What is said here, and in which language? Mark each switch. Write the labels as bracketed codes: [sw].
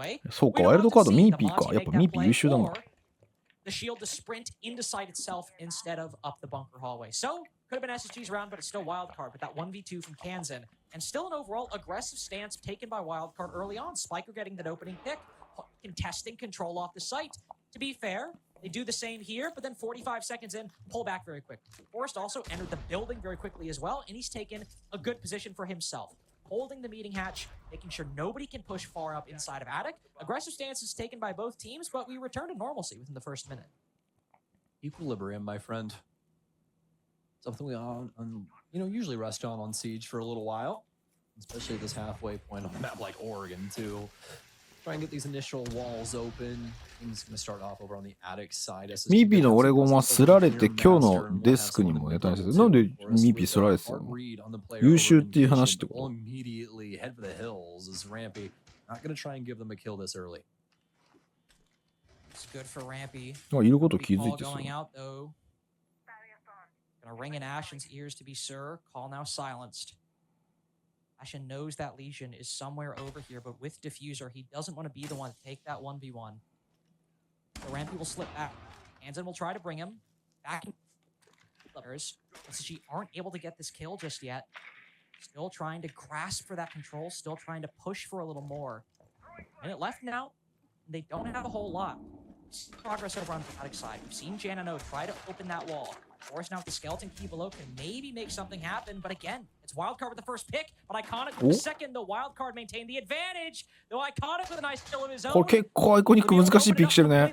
[ja] そうか、ワイルドカードミーピーか。やっぱミーピー優秀だな。 [en] The shield to sprint into site itself instead of up the bunker hallway. So could have been SSG's round, but it's still Wildcard with that 1v2 from Kansan. And still an overall aggressive stance taken by Wildcard early on. Spiker getting that opening pick, contesting control off the site. To be fair, they do the same here, but then 45 seconds in, pull back very quick. Forrest also entered the building very quickly as well, and he's taken a good position for himself. holding the meeting hatch, making sure nobody can push far up inside of Attic. Aggressive stances taken by both teams, but we return to normalcy within the first minute. Equilibrium, my friend. Something we usually rest on Siege for a little while, especially at this halfway point on a map like Oregon to try and get these initial walls open. Things gonna start off over on the Attic side. [ja] ミーピーのオレゴンはすられて今日のデスクにもネタにしてる。なんでミーピーすられてたの？優秀っていう話ってこと？ [en] Immediately head for the hills is Rampy. Not gonna try and give them a kill this early. It's good for Rampy. [ja] あ、いること気づいてそう。 [en] Going out though. Gonna ring in Ashen's ears to be sure. Call now silenced. Ashen knows that Legion is somewhere over here, but with Diffuser, he doesn't want to be the one to take that 1v1. So Rampy will slip back. Hansen will try to bring him back. SSG aren't able to get this kill just yet. Still trying to grasp for that control, still trying to push for a little more. Minute left now. They don't have a whole lot. Progress over on the Attic side. We've seen Janano try to open that wall. Force now with the skeleton key below can maybe make something happen, but again, it's Wildcard with the first pick, but Iconic with the second, though Wildcard maintained the advantage, though Iconic with a nice kill of his own. [ja] これ結構アイコニック難しいピックしてるね。